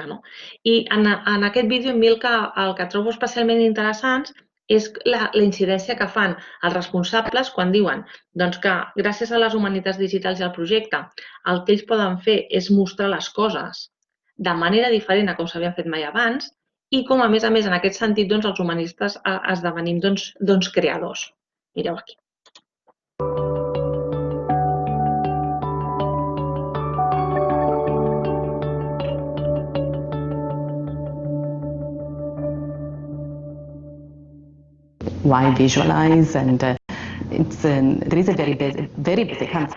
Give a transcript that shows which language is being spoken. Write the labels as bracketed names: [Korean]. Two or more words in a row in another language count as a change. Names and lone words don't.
[Catalan] I en aquest vídeo a mi el que trobo especialment interessant és la incidència que fan els responsables quan diuen que gràcies a les humanitats digitals i al projecte el que ells poden fer és mostrar les coses de manera diferent a com s'havien fet mai abans i com a més en aquest sentit els humanistes esdevenim creadors. Mireu aquí. [English] Why visualize? And there is a very basic answer.